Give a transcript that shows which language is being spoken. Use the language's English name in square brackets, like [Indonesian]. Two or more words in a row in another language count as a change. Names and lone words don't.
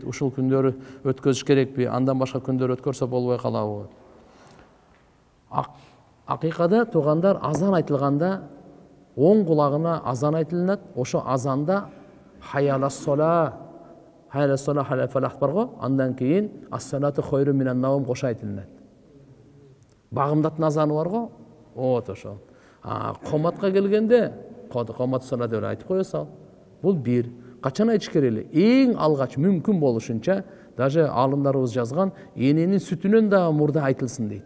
[Kyrgyz] Ушул күндөрү өткөзүш керекпи, андан башка күндөр өткөрсө болбой калабы? Акыйкада туугандар азан айтылганда оң кулагына азан айтылат, ошо азанда [Arabic] حي على الصلاة حي على الصلاة حي على الفلاح [Kyrgyz] бар го, андан кийин [Arabic] الصلاة خير من النوم [Kyrgyz] кошо айтылат. Багымдаттын азаны бар го, вот ошо. Коматка келгенде [Arabic] قامت الصلاة [Kyrgyz] деп айтып кое сал. Бул бир. Качан айтыш керек эле? Эң алгач мүмкүн болушунча, даже алымдарыбыз жазган, эненин сүтүнөн да мурда айтылсын дейт.